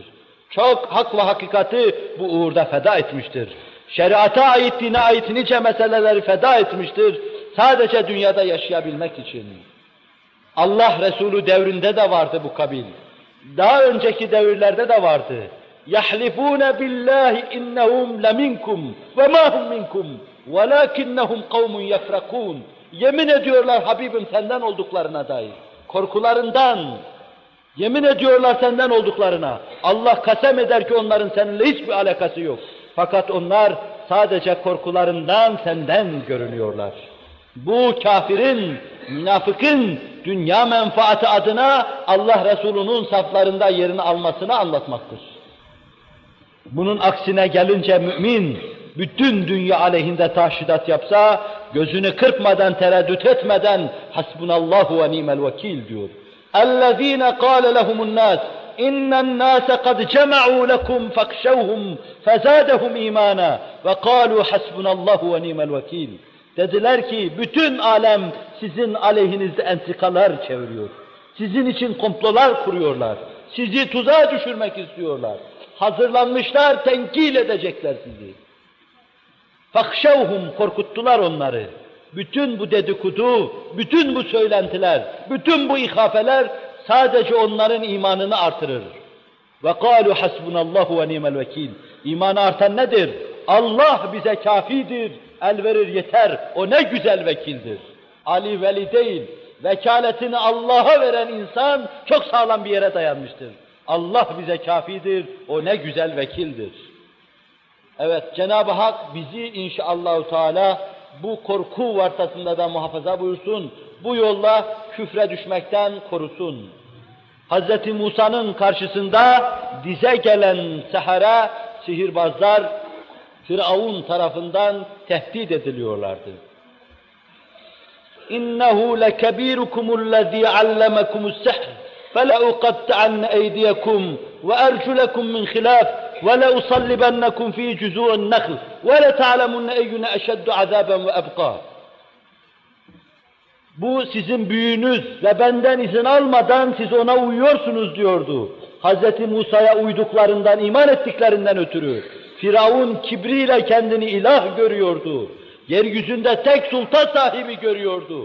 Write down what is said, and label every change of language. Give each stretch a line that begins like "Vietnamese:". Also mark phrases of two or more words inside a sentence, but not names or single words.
Turkish: Çok hak ve hakikati bu uğurda feda etmiştir. Şeriata ait, dine ait nice meseleleri feda etmiştir. Sadece dünyada yaşayabilmek için. Allah Resulü devrinde de vardı bu kabil. Daha önceki devirlerde de vardı.
Arabic: يَحْلِفُونَ بِاللّٰهِ اِنَّهُمْ لَمِنْكُمْ وَمَا هُمْ مِنْكُمْ وَلَاكِنَّهُمْ قَوْمٌ يَفْرَقُونَ
Turkish: Yemin ediyorlar Habibim senden olduklarına dair. Korkularından, yemin ediyorlar senden olduklarına. Allah kasem eder ki onların seninle hiçbir alakası yok. Fakat onlar sadece korkularından senden görünüyorlar. Bu kafirin, münafıkın dünya menfaati adına Allah Resulü'nün saflarında yerini almasını anlatmaktır. Bunun aksine gelince mümin, bütün dünya aleyhinde tahşidat yapsa, gözünü kırpmadan, tereddüt etmeden,
Arabic: حسبنا الله ونعم الوكيل
Turkish: diyor.
Arabic: اَلَّذ۪ينَ قَالَ لَهُمُ النَّاسِ اِنَّ النَّاسَ قَدْ جَمَعُوا لَكُمْ فَاخْشَوْهُمْ فَزَادَهُمْ اِيمَانًا وَقَالُوا حَسْبُنَا اللّٰهُ وَنِعْمَ الْوَكِيلِ
Turkish: Dediler ki bütün alem sizin aleyhinizde entikalar çeviriyor. Sizin için komplolar kuruyorlar. Sizi tuzağa düşürmek istiyorlar. Hazırlanmışlar, tenkil edecekler sizi. فَخْشَوْهُمْ Korkuttular onları. Bütün bu dedikodu, bütün bu söylentiler, bütün bu ihafeler sadece onların imanını artırır.
Arabic: وَقَالُوا حَسْبُنَا اللّٰهُ وَنِعْمَ الْوَكِيلِ
Turkish: İmanı artan nedir? Allah bize kafidir, el verir yeter, o ne güzel vekildir. Ali veli değil, vekaletini Allah'a veren insan çok sağlam bir yere dayanmıştır. Allah bize kafidir, o ne güzel vekildir. Evet, Cenab-ı Hak bizi
Arabic: إن شاء الله تعالى
Turkish: bu korku vartasında da muhafaza buyursun, bu yolla küfre düşmekten korusun. Hz. Musa'nın karşısında dize gelen sehara, sihirbazlar, Firavun tarafından tehdit ediliyorlardı.
Arabic: إنه لكبيركم الذي علمكم السحر فَلَاُقَطِّعَنَّ اَيْدِيَكُمْ وَاَرْجُلَكُمْ مِنْ خِلَافٍ وَلَاُصَلِّبَنَّكُمْ ف۪ي جُذُوعِ النَّخْلِ وَلَتَعْلَمُنَّ اَيُّنَ اَشَدُّ عَذَابًا وَاَبْقَى
Turkish: Bu sizin büyüğünüz ve benden izin almadan siz ona uyuyorsunuz diyordu. Hz. Musa'ya uyduklarından, iman ettiklerinden ötürü. Firavun kibriyle kendini ilah görüyordu. Yeryüzünde tek sultan sahibi görüyordu.